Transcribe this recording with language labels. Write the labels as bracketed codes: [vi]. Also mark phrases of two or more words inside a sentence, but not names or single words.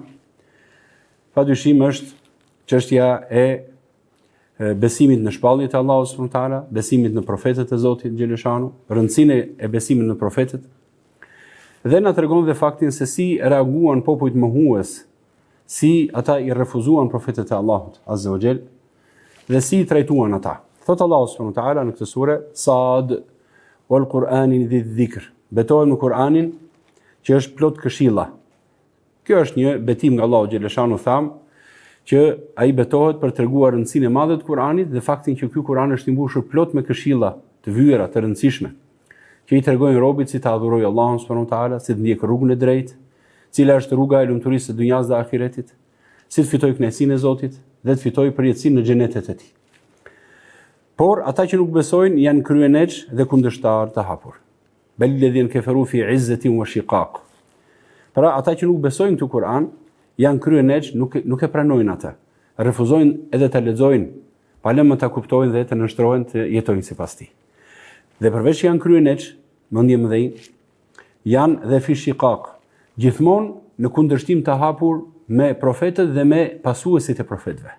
[sq] Padyshim është çështja e besimit në shpalljet e Allahut [ar] سبحانه وتعالى, [sq] besimit në profetët e Zotit Gjeleshanu, rëndësinë e besimit në profetët. Dhe na tregon dhe faktin se si reaguan popujt mohues, si ata i refuzuan profetët e Allahut [ar] عز وجل [sq] dhe si i trajtuan ata. Thot Allahu [ar] سبحانه وتعالى [sq] në këtë sure, [ar] ص والقرآن ذي الذكر. [sq] Betohem në Kur'anin që është plot këshilla. Kjo është një betim nga Allahu Gjeleshanu, tham që ai betohet për treguar rëndësinë e madhe të Kur'anit dhe faktin që ky Kur'an është i mbushur plot me këshilla të vyera, të rëndësishme, që i tregojnë robit si të adhurojë Allahun [ar] سبحانه وتعالى, [sq] si të ndjek rrugën e drejtë, cila është rruga e lumturisë së dunjas dhe ahiretit, si të fitojë kënaqësinë e Zotit dhe të fitojë përjetësinë në xhenetet e tij. Por ata që nuk besojnë janë kryeneç dhe kundërshtar të hapur. [ar] بل الذين كفروا في عزة وشقاق. [sq] Pra ata që nuk besojnë këtë Kur'an janë kryeneç, nuk e pranojnë atë. Refuzojnë edhe ta lexojnë, pa lëmë ta kuptojnë dhe të nënshtrohen të jetojnë sipas tij. Dhe përveç që janë kryeneç, mendje mëdhej, janë dhe [ar] في شقاق, [sq] gjithmonë në kundërshtim të hapur me profetët dhe me pasuesit e profetëve.